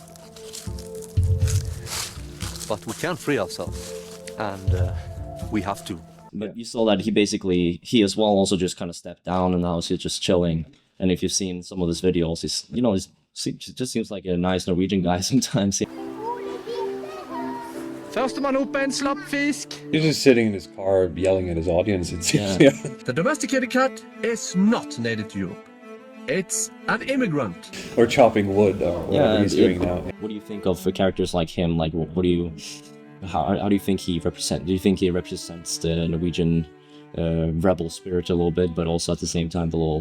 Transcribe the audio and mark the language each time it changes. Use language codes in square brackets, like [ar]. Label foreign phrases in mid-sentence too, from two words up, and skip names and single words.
[en] But we can free ourselves, and we have to. But you saw that he as well also just kind of stepped down, and now he's just chilling. And if you've seen some of his videos, he just seems like a nice Norwegian guy sometimes. [no] Førstemann opp en slapp fisk. [en] He's just sitting in his car yelling at his audience, it seems. The domesticated cat is not native to Europe. It's an immigrant. Or chopping wood, or whatever he's doing now. What do you think of characters like him? Like, how do you think he represents? Do you think he represents the Norwegian rebel spirit a little bit, but also at the same time a little?